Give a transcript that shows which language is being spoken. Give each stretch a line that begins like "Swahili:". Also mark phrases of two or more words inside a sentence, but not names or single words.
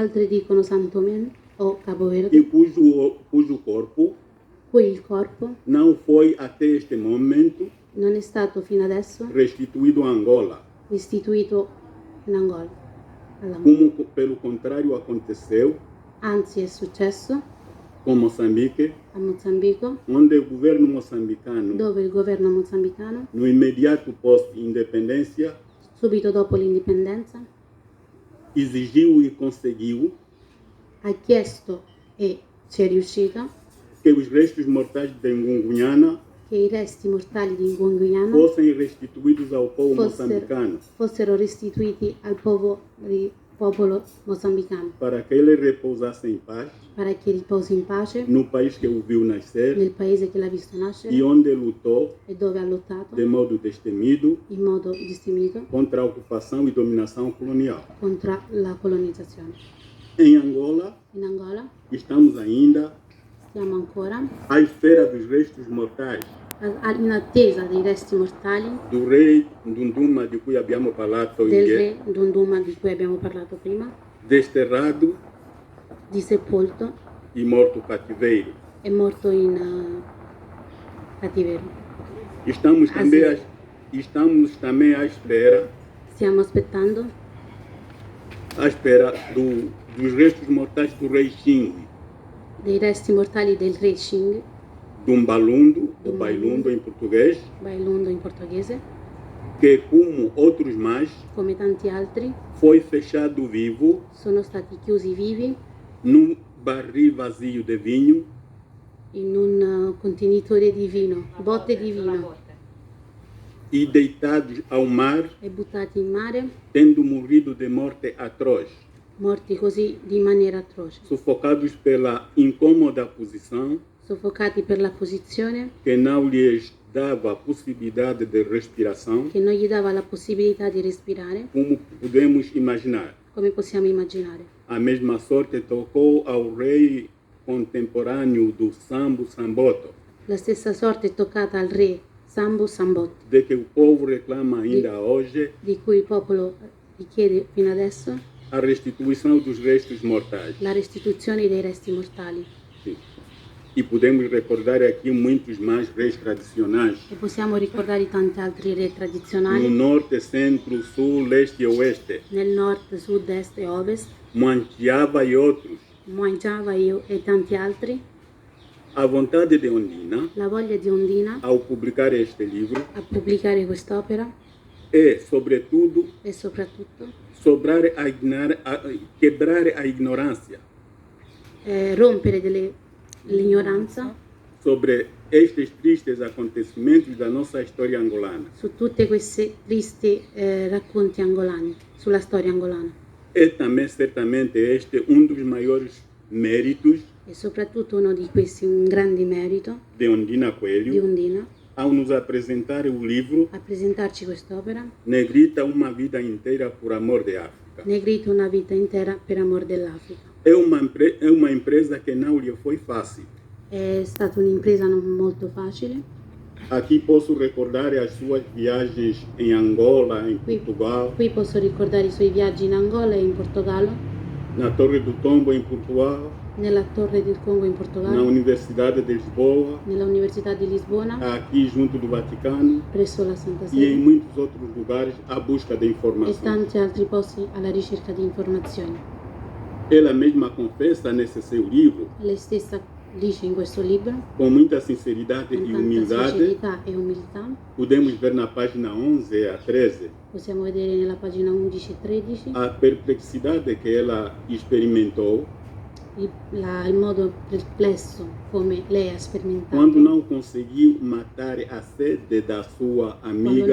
Italian: altri dicono San Tomé o Cabo e Verde,
Portuguese: cujo corpo
Italian: cui il corpo
Portuguese: não foi até este momento
Italian: non è stato fino adesso
Portuguese: restituído a Angola,
Italian: restituito in Angola.
Portuguese: como pelo contrário aconteceu
Italian: Anzi è successo
Portuguese: com Moçambique,
Italian: a Mozambico,
Portuguese: onde o governo moçambicano,
Italian: dove il governo mozambicano,
Portuguese: no imediato pós-independência,
Italian: subito dopo l'indipendenza,
Portuguese: exigiu e conseguiu
Italian: ha chiesto e ci è riuscita
Portuguese: que os restos mortais de Ngungunyana
Italian: che i resti mortali di Ngungunyana
Portuguese: fossem restituídos ao povo moçambicano,
Italian: fossero restituiti al popolo mozambicano,
Portuguese: para que ele repousasse em paz para
Italian: che riposi in pace
Portuguese: no país que o viu nascer
Italian: nel paese che l'ha visto nascere
Portuguese: e onde lutou
Italian: e dove ha lottato
Portuguese: de modo destemido
Italian: in modo distinto
Portuguese: contra a ocupação e dominação colonial.
Italian: contro la colonizzazione.
Portuguese: Em Angola,
Italian: In Angola
Portuguese: estamos ainda
Italian: stiamo ancora
Portuguese: à espera dos restos mortais
Italian: in attesa dei resti mortali
Portuguese: do rei
Italian: Dunduma, di cui abbiamo parlato del ieri, re Dunduma di cui abbiamo parlato prima,
Portuguese: desterrado
Italian: di sepolto
Portuguese: e morto cativeiro.
Italian: e morto in cattiverio.
Portuguese: Estamos também à espera
Italian: Stiamo aspettando
Portuguese: dos restos mortais do rei Xing,
Italian: dei resti mortali del re Xing,
Portuguese: Dumbalundo, ou Bailundo em português,
Italian: Bailundo in portoghese,
Portuguese: que, como outros mais,
Italian: come tanti altri,
Portuguese: foi fechado vivo
Italian: sono stati chiusi vivi
Portuguese: num barril vazio de vinho
Italian: in un contenitore di vino, botte di vino,
Portuguese: e deitados ao mar,
Italian: e buttati in mare,
Portuguese: tendo morrido de morte atroz,
Italian: morti così di maniera atroce,
Portuguese: sufocados pela incômoda posição
Italian: soffocati per la posizione
Portuguese: que não lhes dava a possibilidade de respiração,
Italian: che non gli dava la possibilità di respirare,
Portuguese: como podemos imaginar.
Italian: come possiamo immaginare.
Portuguese: A mesma sorte tocou ao rei contemporâneo do Sambo Samboto,
Italian: La stessa sorte è toccata al re Sambo Sambotti,
Portuguese: de que o povo reclama ainda hoje
Italian: di cui il popolo richiede fino adesso
Portuguese: a restituição dos restos mortais.
Italian: la restituzione dei resti mortali.
Portuguese: Sim. E podemos recordar aqui muitos mais reis tradicionais,
Italian: E possiamo ricordare tanti altri re
Portuguese: no
Italian: tradizionali
Portuguese: norte, centro, sul, leste e oeste,
Italian: nel nord, sud, est e ovest,
Portuguese: Manchiava e outros.
Italian: Moai Java e tanti altri.
Portuguese: A vontade de Ondina,
Italian: La voglia di Ondina
Portuguese: ao publicar este livro,
Italian: a pubblicare quest'opera
Portuguese: é, sobretudo,
Italian: e soprattutto
Portuguese: quebrar a ignorância
Italian: rompere l'ignoranza
Portuguese: sobre estes tristes acontecimentos da nossa história angolana.
Italian: su tutti questi tristi racconti angolani, sulla storia angolana.
Portuguese: É também, certamente, este dos maiores méritos
Italian: E soprattutto uno di questi, un grande merito
Portuguese: de Ondina
Italian: di Coelho, Ondina,
Portuguese: ao nos apresentar o livro
Italian: a presentarci quest'opera,
Portuguese: Negrita, uma vida inteira por amor de África. África.
Italian: Negrito una vita intera per amor dell'Africa.
Portuguese: É uma empresa que não lhe foi fácil.
Italian: È stata un'impresa non molto facile.
Portuguese: Aqui posso recordar as suas viagens em Angola, em Portugal,
Italian: Qui posso ricordare i suoi viaggi in Angola e in Portogallo,
Portuguese: na Torre do Tombo em Portugal,
Italian: nella Torre del Congo in
Portuguese: na
Italian: Portogallo,
Portuguese: Universidade de Lisboa,
Italian: nella Università di Lisbona,
Portuguese: aqui junto do Vaticano
Italian: presso la Santa
Portuguese: e em
Italian: Sede
Portuguese: muitos outros lugares à busca de
Italian: e
Portuguese: informação.
Italian: tanti altri posti alla ricerca di informazioni.
Portuguese: Ela mesma confessa nesse seu livro,
Italian: Lei stessa dice in questo libro,
Portuguese: com muita sinceridade
Italian: con
Portuguese: e
Italian: tanta
Portuguese: humildade,
Italian: sincerità e umiltà,
Portuguese: podemos ver na página 11 a 13
Italian: possiamo vedere nella pagina 11 e 13
Portuguese: a perplexidade que ela experimentou
Italian: il modo perplesso come lei ha sperimentato
Portuguese: quando não conseguiu matar a sede da sua amiga